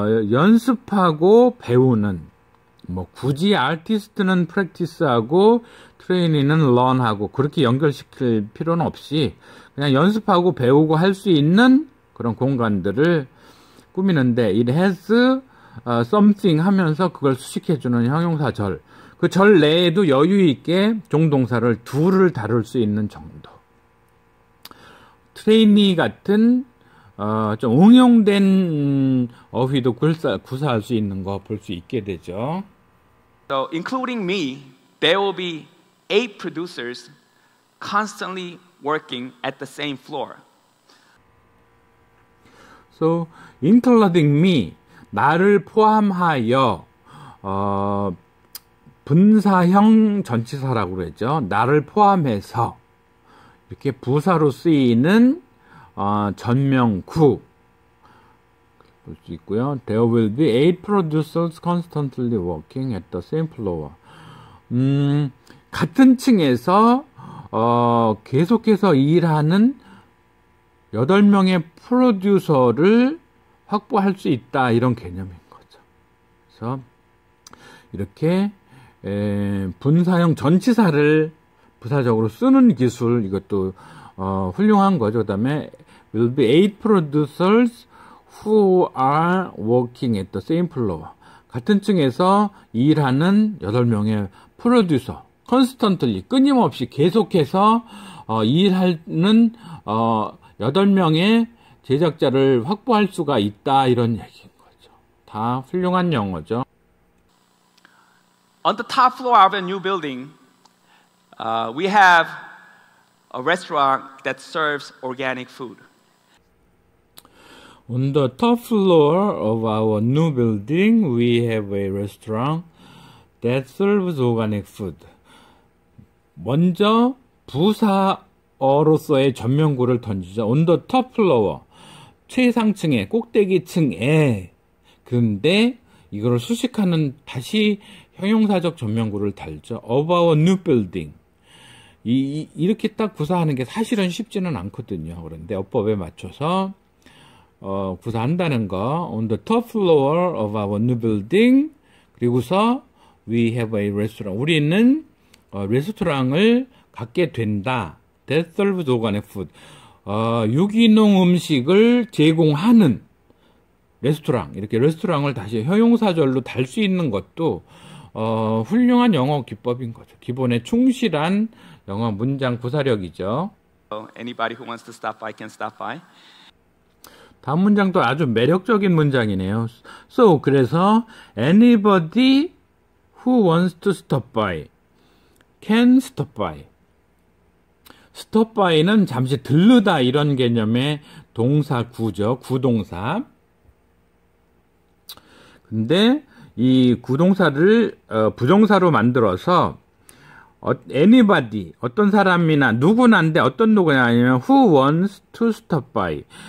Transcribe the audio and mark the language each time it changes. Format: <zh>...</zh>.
<ko>연습하고 배우는 굳이 아티스트는 practice하고 트레이니는 learn하고 그렇게 연결시킬 필요는 없이 그냥 연습하고 배우고 할 수 있는 그런 공간들을 꾸미는데</ko> <en>it has something</en> <ko>하면서 그걸 수식해주는 형용사절. 그 절 내에도 여유 있게 종동사를 둘을 다룰 수 있는 정도. 트레이니 같은 좀 응용된 어휘도 구사할 수 있는 거 볼 수 있게 되죠.</ko> <en>So, including me, there will be 8 producers constantly working at the same floor. So, including me,</en> <ko>나를 포함하여 분사형 전치사라고 그러죠. 나를 포함해서 이렇게 부사로 쓰이는 전명구 볼 수 있고요.</ko> <en>There will be 8 producers constantly working at the same floor.</en> <ko>같은 층에서 계속해서 일하는 8명의 프로듀서를 확보할 수 있다 이런 개념인 거죠. 그래서 이렇게 분사형 전치사를 부사적으로 쓰는 기술 이것도 훌륭한 거죠. 그 다음에</ko> <en>will be 8 producers who are working at the same floor.</en> <ko>같은 층에서 일하는 8명의 프로듀서 constantly 끊임없이 계속해서 일하는 8명의 제작자를 확보할 수가 있다 이런 얘기인 거죠. 다 훌륭한 영어죠.</ko> <en>On the top floor of a new building, we have a restaurant that serves organic food. On the top floor of our new building, we have a restaurant that serves organic food.</en> <ko>먼저 부사어로서의 전면구를 던지죠.</ko> <en>On the top floor,</en> <ko>최상층에, 꼭대기층에. 그런데 이거를 수식하는 다시 형용사적 전면구를 달죠.</ko> <en>Of our new building.</en> <ko>이렇게 딱 구사하는 게 사실은 쉽지는 않거든요. 그런데 어법에 맞춰서 구사한다는 거.</ko> <en>On the top floor of our new building.</en> <ko>그리고서</ko> <en>we have a restaurant.</en> <ko>우리는 레스토랑을 갖게 된다.</ko> <en>That serves organic food.</en> <ko>유기농 음식을 제공하는 레스토랑. 이렇게 레스토랑을 다시 형용사절로 달 수 있는 것도 훌륭한 영어 기법인 거죠. 기본에 충실한 영어 문장 구사력이죠.</ko> <en>So anybody who wants to stop by can stop by.</en> <ko>다음 문장도 아주 매력적인 문장이네요.</ko> <en>So,</en> <ko>그래서</ko> <en>anybody who wants to stop by can stop by.</en> <ko>stop by는 잠시 들르다 이런 개념의 동사 구죠. 구동사. 근데 이 구동사를 부정사로 만들어서 anybody, 어떤 사람이나 누구나인데 어떤 누구냐 아니면</ko> <en>who wants to stop by.</en>